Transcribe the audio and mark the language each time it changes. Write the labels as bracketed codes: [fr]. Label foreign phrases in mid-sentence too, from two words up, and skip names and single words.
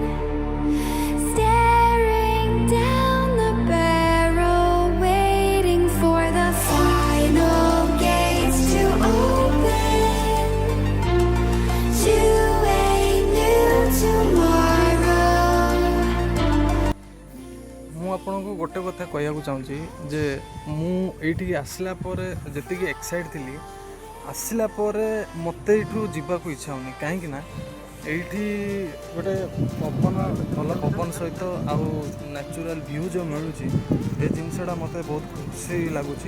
[en] staring down the barrel, waiting for the final gates to open to a new tomorrow. [or] ମୁଁ ଆପଣଙ୍କୁ ଗୋଟେ କଥା କହିବାକୁ ଚାହୁଁଛି ଯେ ମୁଁ ଏଇଠିକି ଆସିଲା ପରେ ଯେତିକି ଏକ୍ସାଇଟ୍ ଥିଲି, ଆସିଲା ପରେ ମୋତେ ଏଇଠୁ ଯିବାକୁ ଇଚ୍ଛା ହେଉନି। କାହିଁକି ନା ଏଇଠି ଗୋଟେ ପବନ, ଭଲ ପବନ ସହିତ ଆଉ [en] natural view [or] ଯେଉଁ ମିଳୁଛି, ଏ ଜିନିଷଟା ମୋତେ ବହୁତ ଖୁସି ଲାଗୁଛି।